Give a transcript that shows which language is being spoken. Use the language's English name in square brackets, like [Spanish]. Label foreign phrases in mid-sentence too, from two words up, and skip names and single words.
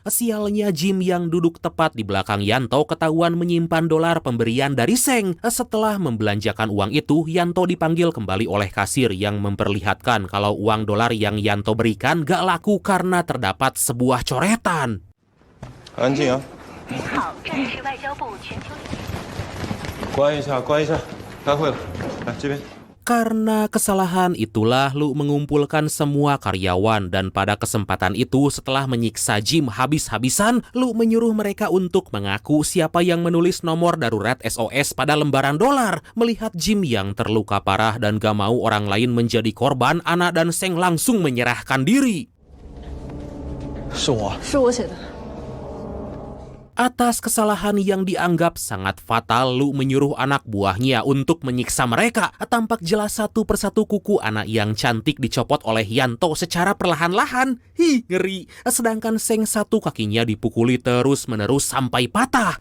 [Indonesian] Sialnya Jim yang duduk tepat di belakang Yanto ketahuan menyimpan dolar pemberian dari Seng. Setelah membelanjakan uang itu, Yanto dipanggil kembali oleh kasir yang memperlihatkan kalau uang dolar yang Yanto berikan gak laku karena terdapat sebuah coretan. [Chinese] 安静啊！您好，这里是外交部全球领事。关一下，关一下，开会了，来这边。 [Indonesian] Karena kesalahan itulah Lu mengumpulkan semua karyawan dan pada kesempatan itu setelah menyiksa Jim habis-habisan, Lu menyuruh mereka untuk mengaku siapa yang menulis nomor darurat SOS pada lembaran dolar. Melihat Jim yang terluka parah dan gak mau orang lain menjadi korban, Ana dan Seng langsung menyerahkan diri. [Chinese] 是我写的。 [Indonesian] Atas kesalahan yang dianggap sangat fatal, Lu menyuruh anak buahnya untuk menyiksa mereka. Tampak jelas satu persatu kuku anak yang cantik dicopot oleh Yanto secara perlahan-lahan. Ngeri. Sedangkan Seng satu kakinya dipukuli terus-menerus sampai patah.